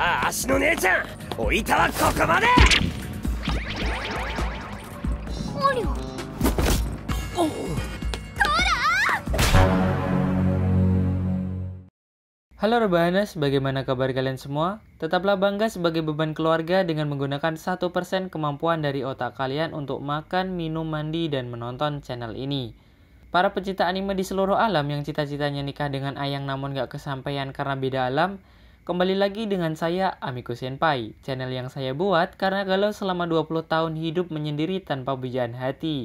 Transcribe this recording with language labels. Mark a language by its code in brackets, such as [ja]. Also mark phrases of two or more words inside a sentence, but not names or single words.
[ja] 足の姉ちゃん、おいたはここまで。ありゃ。おう。 [id] Halo Rebahanas, bagaimana kabar kalian semua? Tetaplah bangga sebagai beban keluarga dengan menggunakan 1% kemampuan dari otak kalian untuk makan, minum, mandi, dan menonton channel ini. Para pecinta anime di seluruh alam yang cita-citanya nikah dengan Ayang namun gak kesampaian karena beda alam, kembali lagi dengan saya, Amiku Senpai, channel yang saya buat karena galau selama 20 tahun hidup menyendiri tanpa pujaan hati.